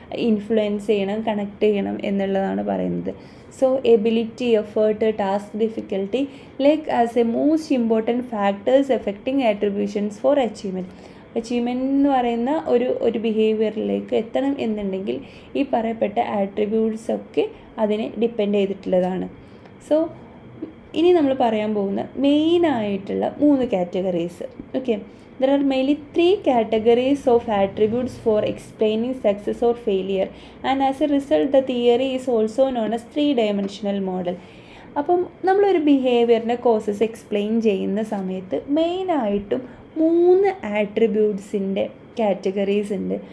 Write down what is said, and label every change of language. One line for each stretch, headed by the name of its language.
Malayalam: Influence ചെയ്യണം, connect ചെയ്യണം എന്നുള്ളതാണ് പറയുന്നത്.
English: So ability, effort, task difficulty like as a most important factors affecting attributions for achievement.
Malayalam: Achievement എന്ന് പറയുന്ന ഒരു ബിഹേവിയറിലേക്ക് എത്തണം എന്നുണ്ടെങ്കിൽ ഈ പറയപ്പെട്ട ആട്രിബ്യൂട്ട്സൊക്കെ അതിനെ ഡിപ്പെൻഡ് ചെയ്തിട്ടുള്ളതാണ്. സോ ഇനി നമ്മൾ പറയാൻ പോകുന്ന മെയിനായിട്ടുള്ള 3 categories.
English: Okay, there are mainly 3 categories of attributes for explaining success or failure, and as a result the theory is also known as 3-dimensional model.
Malayalam: അപ്പം നമ്മളൊരു ബിഹേവിയറിൻ്റെ കോസസ് എക്സ്പ്ലെയിൻ ചെയ്യുന്ന സമയത്ത് മെയിനായിട്ടും 3 ആട്രിബ്യൂട്ട്സിൻ്റെ കാറ്റഗറീസ് ഉണ്ട്.